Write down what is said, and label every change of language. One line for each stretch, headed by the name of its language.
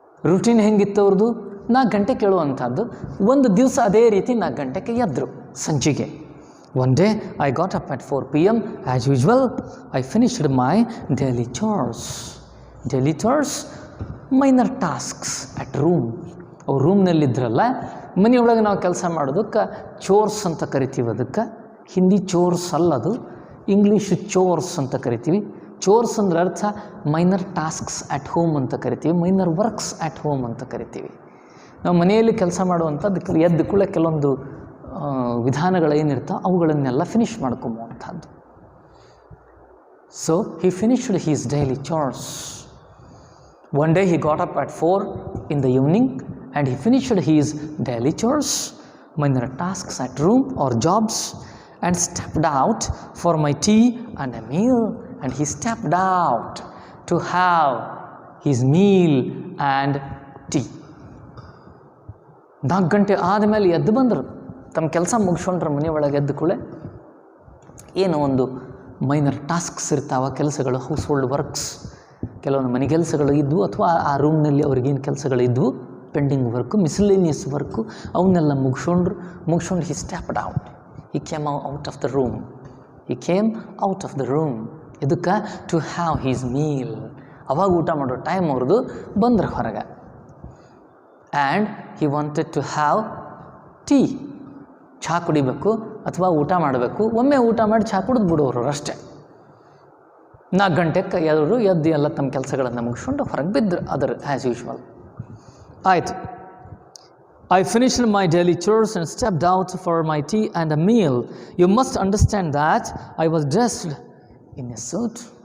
Kannada: Routine ಹೆಂಗಿತ್ತು ಅವ್ರದ್ದು? 4 ಗಂಟೆ ಕೇಳುವಂಥದ್ದು. ಒಂದು ದಿವಸ ಅದೇ ರೀತಿ 4 ಗಂಟೆಗೆ ಎದ್ದರು ಸಂಜೆಗೆ.
English: One day, I got up at 4 PM as usual. I finished my daily chores. Daily chores, minor tasks at room.
Kannada: ಅವ್ರು ರೂಮ್ನಲ್ಲಿದ್ದರಲ್ಲ, ಮನೆಯೊಳಗೆ ನಾವು ಕೆಲಸ ಮಾಡೋದಕ್ಕೆ ಚೋರ್ಸ್ ಅಂತ ಕರಿತೀವಿ. ಅದಕ್ಕೆ ಹಿಂದಿ ಚೋರ್ಸ್ ಅಲ್ಲದು, ಇಂಗ್ಲೀಷ್ ಚೋರ್ಸ್ ಅಂತ ಕರಿತೀವಿ. ಚೋರ್ಸ್ ಅಂದ್ರೆ ಅರ್ಥ
English: minor tasks at home
Kannada: ಅಂತ ಕರಿತೀವಿ,
English: minor works at home
Kannada: ಅಂತ ಕರಿತೀವಿ. ನಾವು ಮನೆಯಲ್ಲಿ ಕೆಲಸ ಮಾಡುವಂಥದ್ದು ಎದ್ದು ಕೂಡ ಕೆಲವೊಂದು ವಿಧಾನಗಳೇನಿರ್ತಾವೆ ಅವುಗಳನ್ನೆಲ್ಲ finish ಮಾಡ್ಕೊಂಬುವಂಥದ್ದು.
English: So he finished his daily chores. One day he got up at 4 in the evening and he finished his daily chores, minor tasks at room or jobs, and stepped out for my tea and a meal. And he stepped out to have his meal and tea.
Kannada: 4 ಗಂಟೆ ಆದಮೇಲೆ ಎದ್ದು ಬಂದರು. ತಮ್ಮ ಕೆಲಸ ಮುಗಿಸ್ಕೊಂಡ್ರೆ ಮನೆ ಒಳಗೆ ಎದ್ದು ಕೂಡಲೇ ಏನೋ ಒಂದು ಮೈನರ್ ಟಾಸ್ಕ್ಸ್ ಇರ್ತಾವೆ, ಕೆಲಸಗಳು,
English: household works,
Kannada: ಕೆಲವೊಂದು ಮನೆ ಕೆಲಸಗಳು ಇದ್ವು ಅಥವಾ ಆ ರೂಮ್ನಲ್ಲಿ ಅವ್ರಿಗೇನು ಕೆಲಸಗಳಿದ್ವು, ಪೆಂಡಿಂಗ್ ವರ್ಕು, ಮಿಸ್ಲೇನಿಯಸ್ ವರ್ಕು, ಅವನ್ನೆಲ್ಲ ಮುಗಿಸ್ಕೊಂಡು
English: He stepped out. He came out of the room. He came out of the room.
Kannada: ಇದಕ್ಕೆ
English: To have his meal.
Kannada: ಅವಾಗ ಊಟ ಮಾಡೋ ಟೈಮ್ ಅವ್ರದ್ದು ಬಂದ್ರೆ ಹೊರಗೆ.
English: And he wanted to have tea.
Kannada: ಚಹಾ ಕುಡಿಬೇಕು ಅಥವಾ ಊಟ ಮಾಡಬೇಕು. ಒಮ್ಮೆ ಊಟ ಮಾಡಿ ಚಹಾ ಕುಡಿದು ಬಿಡೋರು ಅಷ್ಟೇ. 4 ಗಂಟೆಗೆ ಎದ್ದು ಎಲ್ಲ ತಮ್ಮ ಕೆಲಸಗಳನ್ನು ಮುಗಿಸ್ಕೊಂಡು ಹೊರಗೆ ಬಿದ್ದರು.
English: Other as usual. ಆಯಿತು. I finished my daily chores and stepped out for my tea and a meal. You must understand that I was dressed in a suit.